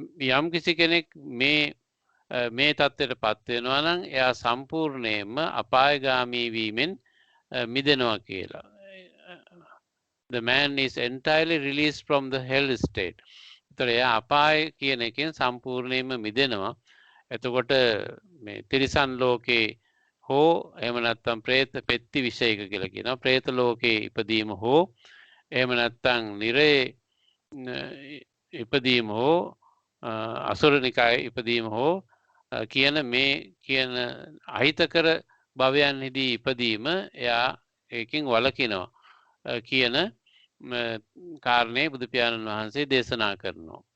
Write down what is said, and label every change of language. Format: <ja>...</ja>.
<si>යම් කිසි කෙනෙක් මේ තත්ත්වයට පත් වෙනවා නම් එයා සම්පූර්ණයෙන්ම අපායගාමී වීමෙන් මිදෙනවා කියලා.</si> <en>The man is entirely released from the hell state.</en> <si>ඒතර එයා අපාය කියන එකෙන් සම්පූර්ණයෙන්ම මිදෙනවා. එතකොට මේ තිරිසන් ලෝකේ හෝ එහෙම නැත්නම් പ്രേත පෙත්ති විශේෂක කියලා කියනවා. പ്രേත ලෝකේ ඉපදීම හෝ එහෙම නැත්නම් නිරේ ඉපදීම හෝ අසුරනිකායේ ඉපදීම හෝ කියන මේ කියන අහිතකර භවයන්හිදී ඉපදීම එයා ඒකින් වළකිනවා කියන කාරණේ බුදු පියාණන් වහන්සේ දේශනා කරනවා.</si>